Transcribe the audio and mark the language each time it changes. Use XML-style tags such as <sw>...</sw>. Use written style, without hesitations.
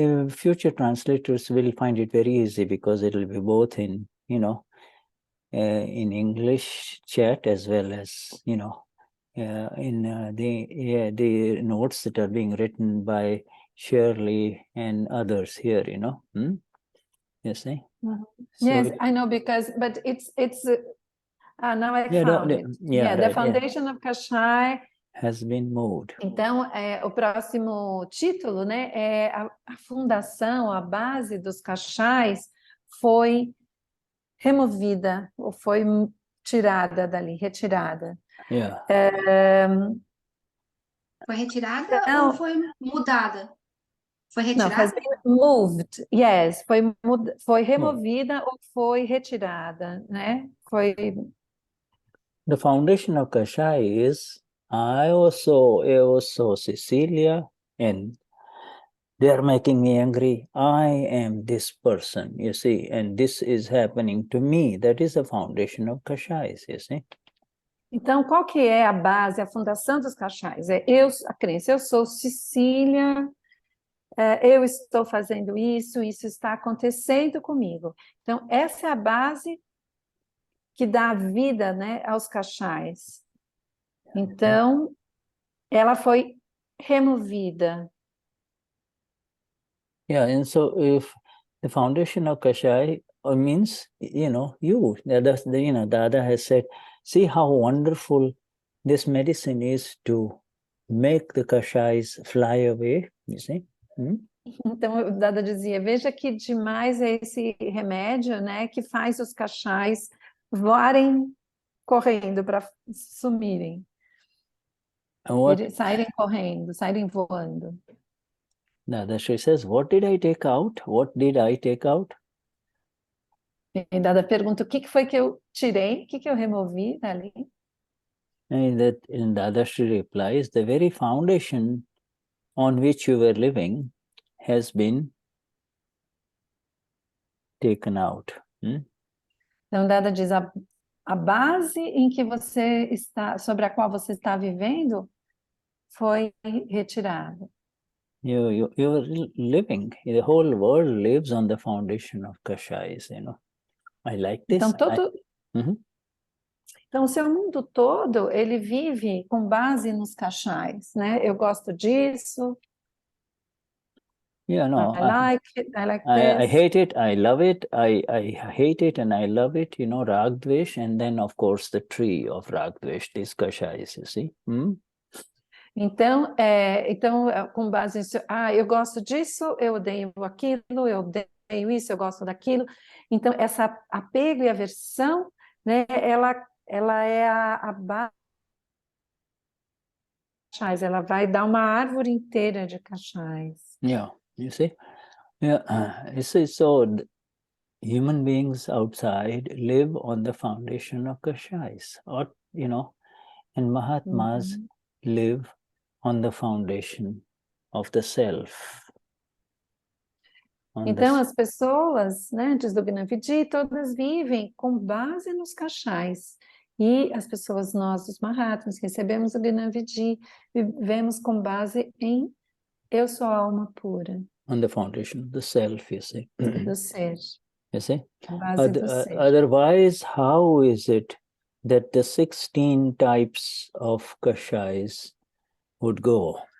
<en>future translators will find it very easy because it will be both in, in English chat as well as, in the notes that are being written by Schirley and others here, You see? So yes, I know but it's now I found it. The foundation of Kashaya has been moved.</en> <pt>Então, o próximo título, né, é a fundação, a base dos Kashais foi removida, ou foi tirada dali, retirada. Foi retirada ou foi mudada? Foi retirada? Não,</pt> <en>has been moved, yes.</en> <pt>Foi removida ou foi retirada, né? Foi...</pt> <en>The foundation of Kashaya is I also Cecilia, and they are making me angry. I am this person, you see, and this is happening to me. That is the foundation of Kashaya, you see.</en> <pt>Então, qual que é a base, a fundação dos Kashais? A crença, eu sou Cecília, eu estou fazendo isso está acontecendo comigo. Então, essa é a base que dá vida, né, aos Kashais. Então, ela foi removida.</pt> <en>And so if the foundation of Kashaya means, you, Dada has said, see how wonderful this medicine is to make the Kashais fly away, you see?</en> <pt>Então, o Dada dizia, veja que demais é esse remédio, né, que faz os Kashais voarem correndo para sumirem. Saírem correndo, saírem voando.</pt> <en>Dadashri says, what did I take out? What did I take out?</en> <pt>E Dada pergunta, o que foi que eu tirei? O que eu removi dali?</pt> <en>And Dadashri replies, the very foundation on which you were living has been taken out.</en> <pt>Então, Dada diz, a base em que você está, sobre a qual você está vivendo, foi retirada.</pt> <en>You're living, the whole world lives on the foundation of Kashayas, I like this.</en> <pt>Então, o seu mundo todo, ele vive com base nos Kashais, né? Eu gosto disso.</pt> <en>I like it, I like this. I hate it, I love it, I hate it and I love it, Ragdvesh, and then of course the tree of Ragdvesh, these Kashayas, you see.</en> <pt>Então, com base nisso, eu gosto disso, eu odeio aquilo, eu odeio isso, eu gosto daquilo. Então, essa apego e aversão, né, ela é a base. Ela vai dar uma árvore inteira de Kashais.</pt> <en>You see? So human beings outside live on the foundation of Kashais, or, and Mahatmas live on the foundation of the self.</en> <pt>Então, as pessoas, né, antes do Gnani, todas vivem com base nos Kashais. E as pessoas, nós, os Mahatmas, que recebemos o Gnani, vivemos com base em eu sou a alma pura.</pt> <en>On the foundation of the self, you see.</en> <pt>Do ser.</pt> <en>You see?</en> <pt>Base do ser.</pt> <en>Otherwise, how is it that the 16 types of Kashais would go?</en>